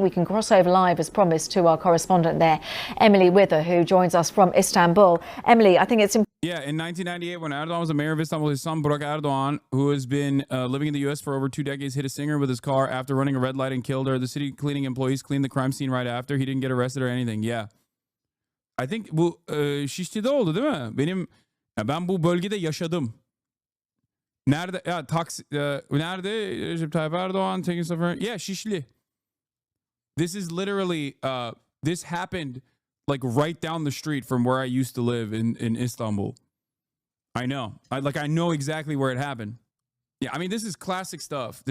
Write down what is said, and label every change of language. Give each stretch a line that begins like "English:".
English: We can cross over live, as promised, to our correspondent there, Emily Wither, who joins us from Istanbul. Emily, I think it's Yeah, in 1998, when Erdogan was the mayor of Istanbul, his son Burak Erdogan, who has been living in the U.S. for over 2 decades, hit a singer with his car after running a red light and killed her. The city cleaning employees cleaned the crime scene right after. He didn't get arrested or anything. Yeah. I think
Turkish: bu Şişli'de oldu değil mi? Ben bu bölgede yaşadım. Nerede? Ya nerede?
English: Recep Tayyip Erdogan taking stuff around. Yeah, Şişli. This is literally this happened like right down the street from where I used to live in Istanbul. I know. I know exactly where it happened. Yeah, I mean, this is classic stuff.